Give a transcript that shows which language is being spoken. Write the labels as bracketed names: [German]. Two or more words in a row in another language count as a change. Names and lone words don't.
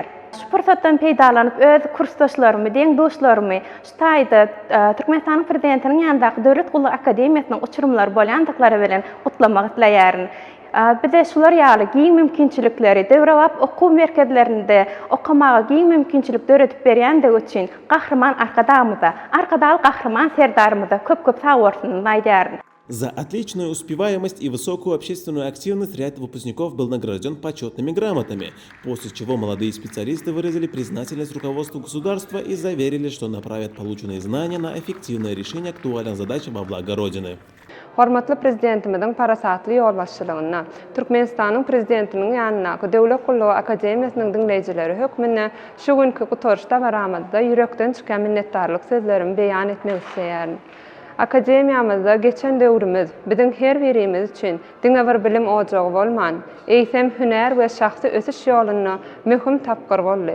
[Turkmen] Şu pursatdan peýdalanyp öz kursdaşlarymy, deň dostlarymy şu taýda Türkmenistanyň prezidentiniň ýanyndaky Döwlet Gully Akademiýasynyň uçurumlary bolýandyklary bilen gutlamak dileýärin. Bize şular ýaly giň mümkinçilikleri, döwrewap okuw merkezlerinde okamaga giň mümkinçilik döretip berýändigi üçin Gahrman Arkadagymyza, Arkadag Gahrman Serdarymyza köp-köp sag bolsun diýärin. [Russian] За отличную успеваемость и высокую общественную активность ряд выпускников был награжден почетными грамотами, после чего молодые специалисты выразили признательность руководству государства и заверили, что направят полученные знания на эффективное решение актуальных задач во благо Родины. [Turkmen] Hormatly prezidentimizin parasatly ýolbaşçylygyna, Türkmenistanyň prezidentiniň ýanyna Döwlet Gully Akademiýasynyň dinleýijileri hökmüne şu günkü guturşda baramyzda ýürekden çykan minnetdarlyk sözlerimi beýan etmek isleýärin. Akademiyamyzda geçen döwrümüz biziň her birimiz üçin diňe bir bilim ojagy bolman, eýsem hüner we şahsy ösüş ýolyny möhüm tapgyr boldy.